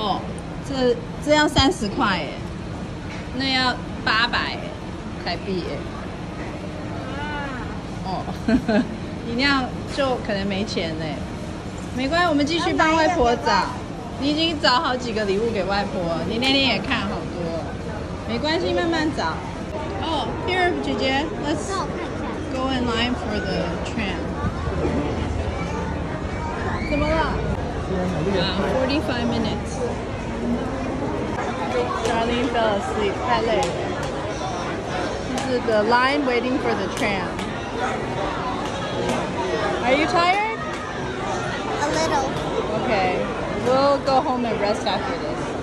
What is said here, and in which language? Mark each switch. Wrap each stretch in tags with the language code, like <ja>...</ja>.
<zh>哦，这要30块耶，那要800台币耶。哦，你那样就可能没钱嘞。没关系，我们继续帮外婆找。你已经找好几个礼物给外婆，你那天也看好多。没关系，慢慢找。</zh> <en>Oh, here, 姐姐 let's go in line for the tram.</en> <zh>怎么了？</zh> <en>45 minutes. Charlene fell asleep.</en> <zh>太累了。</zh> <en>This is the line waiting for the tram. Are you tired? A little. Okay. We'll go home and rest after this.</en>